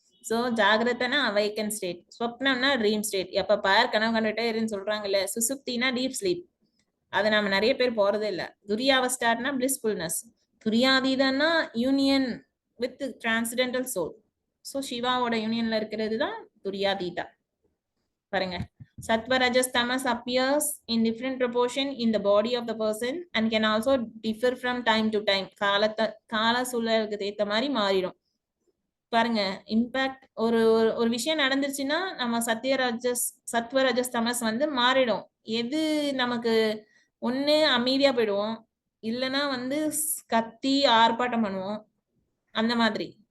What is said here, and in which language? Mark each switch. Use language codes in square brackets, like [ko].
[ta] So ஜாகிரதனா awaken state, ஸ்வப்னம்னா dream state, எப்ப பார் கனவு கண்டுட்டே இருன்னு சொல்றாங்கல்ல. சுசுப்தினா டீப் ஸ்லீப், அது நம்ம நிறைய பேர் போறதே இல்ல. துரியாவஸ்தானா பிளிஸ்ஃபுல்னஸ், துரியாதீதனா union with transcendental soul. So சிவாவோட யூனியன்ல இருக்கிறது தான் துரியாதீதா. [en] பாருங்க, Sattva Rajas Tamas appears in different proportion in the body of the person and can also differ from time to time. [ta] கால சூழலுக்கு ஏத்த மாதிரி மாறிடும். பாருங்க, இம்பாக்ட் ஒரு விஷயம் நடந்துருச்சுன்னா நம்ம சத்வ ரஜஸ் தமஸ் வந்து மாறிடும். எது நமக்கு ஒண்ணு அமைதியா போயிடுவோம், இல்லைன்னா வந்து கத்தி ஆர்ப்பாட்டம் பண்ணுவோம், அந்த மாதிரி.